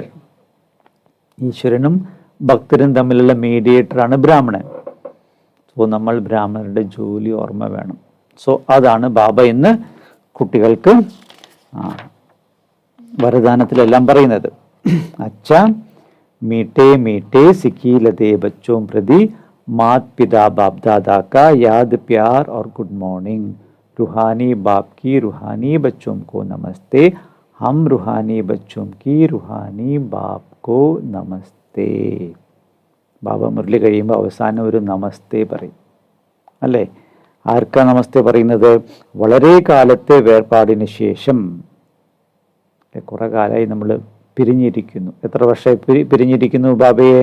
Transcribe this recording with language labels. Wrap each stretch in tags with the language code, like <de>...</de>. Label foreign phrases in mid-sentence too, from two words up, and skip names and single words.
<ml>ഈശ്വരനും ഭക്തരും തമ്മിലുള്ള മീഡിയേറ്ററാണ് ബ്രാഹ്മണൻ. സോ നമ്മൾ ബ്രാഹ്മണരുടെ ജോലി ഓർമ്മ വേണം. സോ അതാണ് ബാബ ഇന്ന് കുട്ടികൾക്ക് വരദാനത്തിലെല്ലാം പറയുന്നത്.</ml> <hi>അച്ഛാ मीठे मीठे सिखी लदे बच्चों प्रति मात पिता बाप दादा का याद प्यार और</hi> <en>good morning.</en> <hi>रूहानी बाप की रूहानी बच्चों को नमस्ते. हम रूहानी बच्चों की रूहानी बाप को नमस्ते.</hi> <ml>ബാബ മുരളി കഴിയുമ്പോൾ അവസാനം ഒരു നമസ്തേ പറയും അല്ലേ? ആർക്കാ നമസ്തേ പറയുന്നത്? വളരെ കാലത്തെ വേർപാടിന് ശേഷം, കുറെ കാലമായി നമ്മൾ പിരിഞ്ഞിരിക്കുന്നു. എത്ര വർഷമായി പിരിഞ്ഞിരിക്കുന്നു ബാബയെ?</ml>